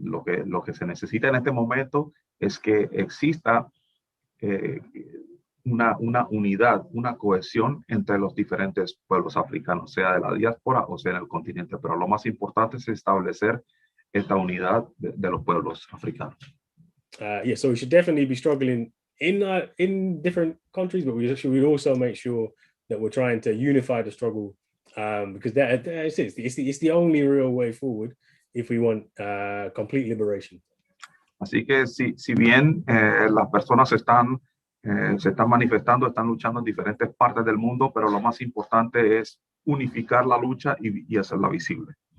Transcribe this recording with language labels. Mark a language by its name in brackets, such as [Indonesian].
[Spanish] Lo que se necesita en este momento es que exista una unidad, una cohesión entre los diferentes pueblos africanos, sea de la diáspora o sea en el continente. Pero lo más importante es establecer esta unidad de los pueblos africanos. [English] Yeah, so we should definitely be struggling in different countries, but we should also make sure that we're trying to unify the struggle, because it's the only real way forward if we want complete liberation. [Spanish] Así que si bien las personas se están manifestando, están luchando en diferentes partes del mundo, pero lo más importante es unificar la lucha y hacerla visible.